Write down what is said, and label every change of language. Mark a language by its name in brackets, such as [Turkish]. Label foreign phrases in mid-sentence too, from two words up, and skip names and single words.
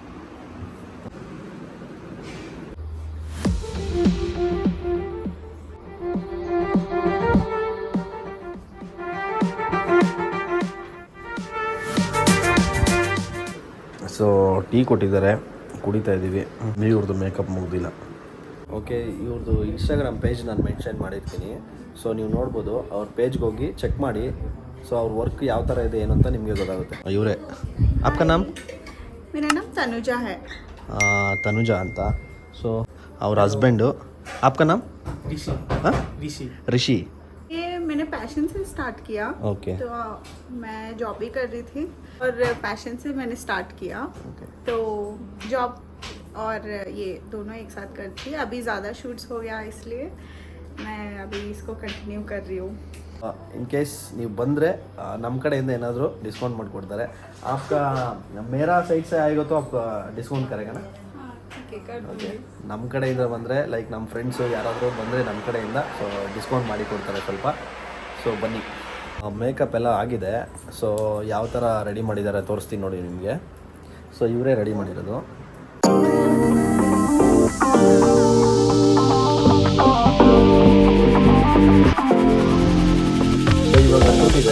[Kannada] ಸೊ ಟೀ ಕೊಟ್ಟಿದ್ದಾರೆ, ಕುಡಿತಾ ಇದ್ದೀವಿ. ಇವ್ರದ್ದು ಮೇಕಪ್ ಮುಗ್ದಿಲ್ಲ. ಓಕೆ, ಇವ್ರದ್ದು ಇನ್ಸ್ಟಾಗ್ರಾಮ್ ಪೇಜ್ ನಾನು ಮೆನ್ಷನ್ ಮಾಡಿರ್ತೀನಿ. ಸೊ ನೀವು ನೋಡ್ಬೋದು, ಅವ್ರ ಪೇಜ್ಗೆ ಹೋಗಿ ಚೆಕ್ ಮಾಡಿ. ಸೊ ಅವ್ರ ವರ್ಕ್ ಯಾವ ಥರ ಇದೆ ಏನು ಅಂತ ನಿಮಗೆ ಗೊತ್ತಾಗುತ್ತೆ. [Hindi] ಇವರೇ. आपका नाम? मेरा नाम तनुजा है. [Kannada] तनुजा ಅಂತ. ಸೊ ಅವ್ರ ಹಸ್ಬೆಂಡು. [Hindi] आपका नाम? ऋषि. ये मैंने पैशन से स्टार्ट किया. ओके. तो मैं जॉब भी कर रही थी और पैशन से मैंने स्टार्ट किया. तो जॉब और ये दोनों एक साथ करती थी. अभी ज़्यादा शूट्स हो गया इसलिए मैं अभी इसको कंटिन्यू कर रही हूँ. [English] in case [Kannada] ನೀವು ಬಂದರೆ ನಮ್ಮ ಕಡೆಯಿಂದ ಏನಾದರೂ ಡಿಸ್ಕೌಂಟ್ ಮಾಡಿಕೊಡ್ತಾರೆ. [Hindi] आपका मेरा साइड से आएगा तो आपका डिस्काउंट करेगा ना? [Kannada] ಓಕೆ, ನಮ್ಮ ಕಡೆಯಿಂದ ಬಂದರೆ ಲೈಕ್ ನಮ್ಮ ಫ್ರೆಂಡ್ಸು ಯಾರಾದರೂ ಬಂದರೆ ನಮ್ಮ ಕಡೆಯಿಂದ ಸೊ ಡಿಸ್ಕೌಂಟ್ ಮಾಡಿ ಕೊಡ್ತಾರೆ ಸ್ವಲ್ಪ. ಸೊ ಬನ್ನಿ. ಮೇಕಪ್ ಎಲ್ಲ ಆಗಿದೆ. ಸೊ ಯಾವ ಥರ ರೆಡಿ ಮಾಡಿದ್ದಾರೆ ತೋರಿಸ್ತೀನಿ ನೋಡಿ ನಿಮಗೆ. ಸೊ ಇವರೇ ರೆಡಿ ಮಾಡಿರೋದು. ಸೊ ಇವಾಗ ಕೂತಿದೆ.